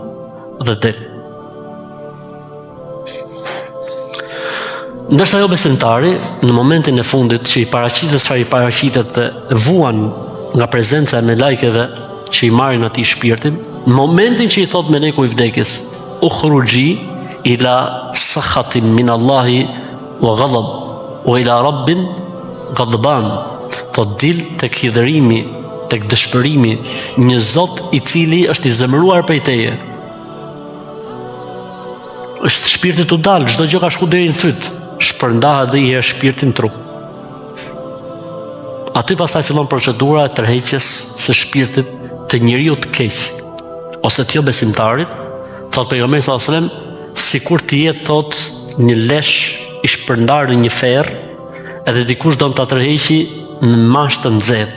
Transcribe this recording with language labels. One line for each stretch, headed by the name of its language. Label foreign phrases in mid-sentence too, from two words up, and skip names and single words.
Albanian: Dhe del. Ndërsa jo besimtari, në momentin e fundit që i paraqitet çfarë i paraqitet dhe vuan nga prezenca e melajkeve që i marrin atij shpirtin, në momentin që i thot meleku i vdekjes,
Arabic: اخرجي إلى سخط من الله وغضب وإلى رب غضبان,
Albanian: thot dil tek hidhërimi, tek dëshpërimi, një Zot i cili është i zemëruar prej teje. Është shpirti të dalë, çdo gjë ka shku deri në fyt, shpërndahet dhe i herë shpirtin trup. Aty pastaj fillon procedura e tërheqjes së shpirtit të njeriu të keq, ose të jo besimtarit, thot pejgamberi
Arabic: صلى الله عليه وسلم,
Albanian: sikur të jetë thot një lesh i shpërndar në një ferr, edhe dikush do ta tërheqi në mash të nxehtë.